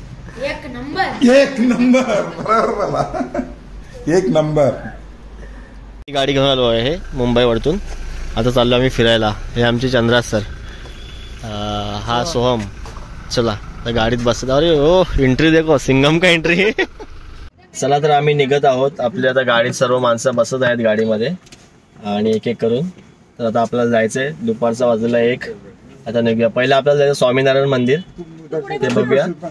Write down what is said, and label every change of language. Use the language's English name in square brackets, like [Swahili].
[Marathi] एक नंबर बरोबर बाबा, एक नंबर. गाडी घेऊन आलो आहे मुंबईवरतून. आता चाललो आम्ही फिरायला. हे आमचे चंद्रा सर, हा सोहम. चला तर गाडीत बसत. [Hindi] अरे ओ, एंट्री देखो, सिंगम का एंट्री. [Marathi] चला तर आम्ही निघत आहोत. आपल्या आता गाडीत सर्व माणसं बसत आहेत गाडीमध्ये आणि एक एक करून. तर आता आपल्याला जायचंय. दुपारचा वाजलेला 1. आता निघूया. पहिलं आपल्याला जायचं स्वामीनारायण मंदिर, ते बघूया.